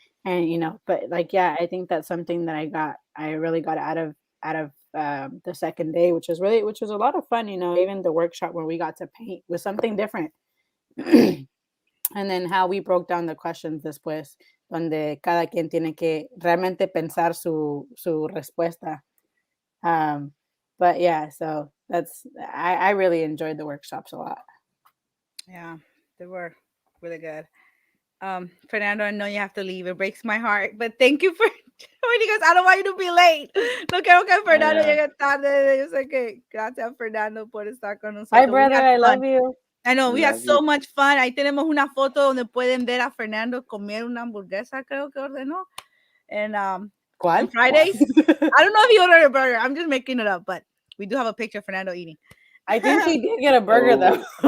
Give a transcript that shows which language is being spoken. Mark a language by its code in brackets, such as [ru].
[en] And but like, yeah, I think that's something that I really got out of the second day, which was a lot of fun. Even the workshop where we got to paint was something different. And then how we broke down the questions [es] después, donde cada quien tiene que realmente pensar su respuesta. [en] But yeah, so I really enjoyed the workshops a lot. Yeah, they were really good. Fernando, I know you have to leave. It breaks my heart, but thank you for joining us. I don't want you to be late. [es] No quiero que Fernando llegue tarde. Yo sé que gracias, Fernando, por estar con nosotros. [en] Hi, brother. I love you. I know, we had so much fun. [es] Ahí tenemos una foto donde pueden ver a Fernando comer una hamburguesa, creo que ordenó. [en] And on Fridays, I don't know if he ordered a burger. I'm just making it up, but we do have a picture of Fernando eating. I think he did get a burger though.